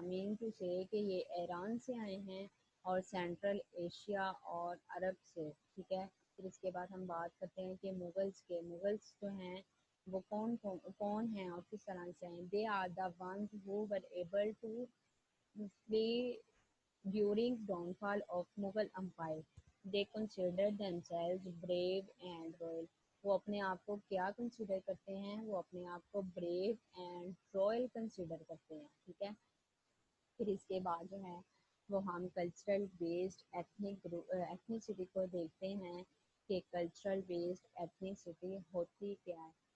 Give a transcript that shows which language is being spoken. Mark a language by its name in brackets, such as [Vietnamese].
[Urdu] مین to سے کہ یہ ایران سے آئے ہیں اور سینٹرل ایشیا اور عرب سے. ٹھیک ہے. پھر اس کے بعد ہم بات کرتے ہیں کہ مغلس کے. مغلس جو ہیں وہ کون ہیں اور کس طرح سے ہیں. [English] They are the ones who were able to flee during downfall of Mughal empire. They consider themselves brave and royal. [Urdu] وہ اپنے آپ کو کیا کنسیڈر کرتے ہیں؟ وہ اپنے آپ کو [English] brave and royal [Urdu] کنسیڈر کرتے ہیں. ٹھیک ہے. پھر اس کے بعد جو ہے وہ ہم کلچرل بیسڈ ایتھنیسٹی کو دیکھتے ہیں کہ کلچرل بیسڈ ایتھنیسٹی ہوتی کیا ہے.